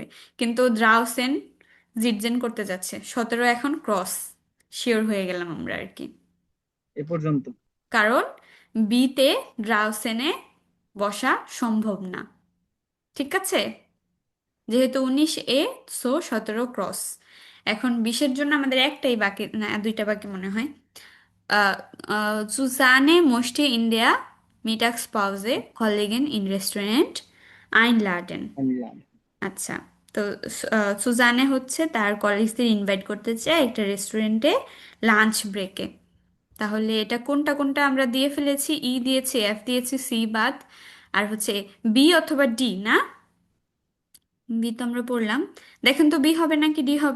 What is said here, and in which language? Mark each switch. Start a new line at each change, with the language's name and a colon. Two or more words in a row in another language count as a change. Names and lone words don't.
Bangla: কিন্তু
German: draußen sitzen
Bangla: করতে যাচ্ছে, 17 এখন ক্রস, শিওর হয়ে গেলাম আমরা আর কি। এ পর্যন্ত। কারণ বিতে ড্রাউসেনে বসা সম্ভব না, ঠিক আছে। যেহেতু 19 সো 17 ক্রস। এখন 20-এর জন্য আমাদের একটাই বাকি, না দুইটা বাকি মনে হয়।
German: Susanne möchte in der Mittagspause Kollegen in Restaurant einladen.
Bangla: আনলাম। আচ্ছা, তো সুজানে হচ্ছে তার কলিগদের ইনভাইট করতে চায় একটা রেস্টুরেন্টে
English: lunch break.
Bangla: তাহলে এটা কোনটা কোনটা আমরা দিয়ে ফেলেছি, ই দিয়েছি, এফ দিয়েছি, সি বাদ, আর হচ্ছে বি অথবা ডি না? বি তো আমরা পড়লাম। দেখেন তো বি হবে নাকি ডি হবে?